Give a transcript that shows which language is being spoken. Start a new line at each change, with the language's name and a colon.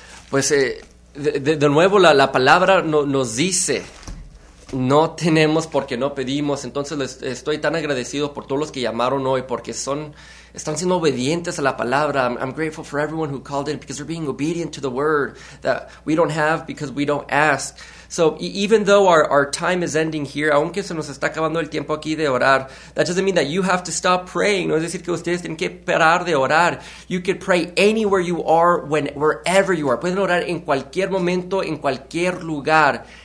Spanish: Pues de nuevo la palabra nos dice... No tenemos porque no pedimos, entonces les estoy tan agradecido por todos los que llamaron hoy, porque están siendo obedientes a la palabra.
English: I'm grateful for everyone who called in, because they're being obedient to the word that we don't have because we don't ask. So even though our time is ending here,
Spanish: aunque se nos está acabando el tiempo aquí de orar,
English: that doesn't mean that you have to stop praying.
Spanish: No es decir que ustedes tienen que parar de orar.
English: You can pray anywhere you are, wherever you are.
Spanish: Pueden orar en cualquier momento, en cualquier lugar.